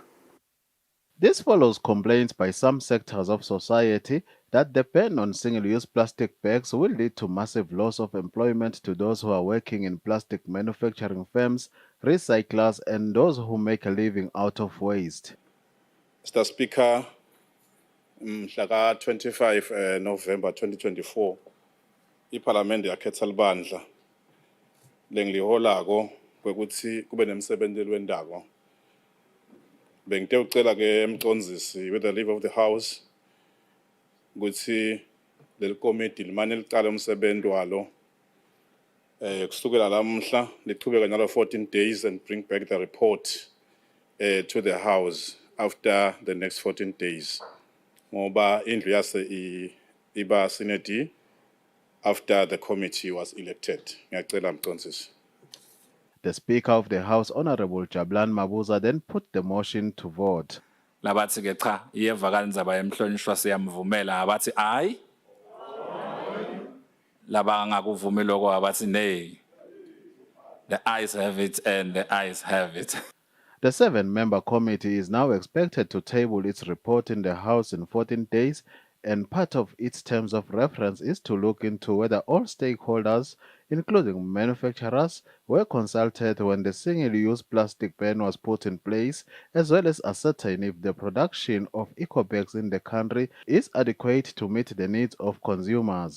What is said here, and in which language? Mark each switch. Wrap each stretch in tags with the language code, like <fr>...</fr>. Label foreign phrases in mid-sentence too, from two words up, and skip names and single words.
<en>This follows complaints by some sectors of society that the ban on single-use plastic bags will lead to massive loss of employment to those who are working in plastic manufacturing firms, recyclers, and those who make a living out of waste. Mr. Speaker,</en> <ss>mhla 25 November 2024, iParliament yakhetha libandla lengiliholako kwekuthi kube nemsebenzeli wendaba. Bengite ucela ke emcondzisi</ss> <en>with the leave of the house</en> <ss>ukuthi leli committee limane licala umsebenzi walo kusukela lamhla liqhubeka njalo</ss> <en>14 days and bring back the report to the house after the next 14 days.</en> <ss>Ngoba indlu yase iba sinedi</ss> <en>after the committee was elected.</en> <ss>Ngiyacela mcondzisi.</ss> <en>The Speaker of the House, Honourable Jablan Mabuza, then put the motion to vote.</en> <ss>Labathi ke cha iyevakala indzaba yemhlonishwa siyamvumela abathi ayi laba ngakuvumi lokho abathi nay.</ss> <en>The ayes have it and the ayes have it. The 7-member committee is now expected to table its report in the House in 14 days, and part of its terms of reference is to look into whether all stakeholders, including manufacturers, were consulted when the single-use plastic ban was put in place, as well as ascertain if the production of eco-bags in the country is adequate to meet the needs of consumers.</en>